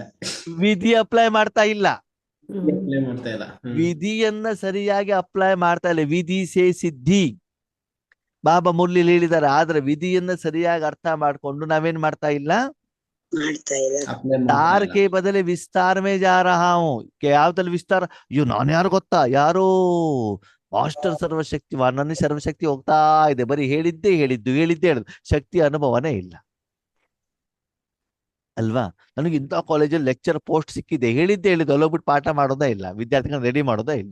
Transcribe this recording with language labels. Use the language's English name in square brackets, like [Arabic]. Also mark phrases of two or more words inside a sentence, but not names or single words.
[Kannada] ವಿಧಿ ಅಪ್ಲೈ ಮಾಡ್ತಾ ಇಲ್ಲ. ಅಪ್ಲೈ ಮಾಡ್ತಾ ಇಲ್ಲ. ವಿಧಿಯನ್ನ ಸರಿಯಾಗಿ ಅಪ್ಲೈ ಮಾಡ್ತಾ ಇಲ್ಲ. [Hindi] विधि से सिद्धि [Kannada] ಬಾಬಾ ಮುರಳಿಲಿ ಹೇಳಿದ್ದಾರೆ. ಆದ್ರೆ ವಿಧಿಯನ್ನ ಸರಿಯಾಗಿ ಅರ್ಥ ಮಾಡ್ಕೊಂಡು ನಾವೇನ್ ಮಾಡ್ತಾ ಇಲ್ಲ? ಮಾಡ್ತಾ ಇಲ್ಲ. ಅಪ್ಲೈ [Hindi] तार [Kannada] ಮಾಡ್ತಾ [Hindi] के [Kannada] ಇಲ್ಲ. [Hindi] बदले विस्तार में जा रहा हूँ. [Kannada] ಯಾವ್ದ್ರಲ್ಲಿ ವಿಸ್ತಾರ? ಅಯ್ಯೋ ನಾನು ಯಾರು ಗೊತ್ತಾ? ಯಾರೋ ಮಾಸ್ಟರ್ ಸರ್ವಶಕ್ತಿವಾನ್, ನನ್ನ ಸರ್ವಶಕ್ತಿ ಹೋಗ್ತಾ ಇದೆ, ಬರೀ ಹೇಳಿದ್ದೇ ಹೇಳಿದ್ದು ಹೇಳಿದ್ದೇ ಹೇಳಿದ್ದು, ಶಕ್ತಿ ಅನುಭವನೇ ಇಲ್ಲ ಅಲ್ವಾ? ನನಗೆ ಇಂಥ ಕಾಲೇಜಲ್ಲಿ [English] lecture post [Kannada] ಸಿಕ್ಕಿದೆ, ಹೇಳಿದ್ದೇ ಹೇಳಿದ್ದು, ಅಲ್ಲೋಗ್ಬಿಟ್ಟು ಪಾಠ ಮಾಡೋದೇ ಇಲ್ಲ, ವಿದ್ಯಾರ್ಥಿಗಳನ್ನ ರೆಡಿ ಮಾಡೋದೇ ಇಲ್ಲ.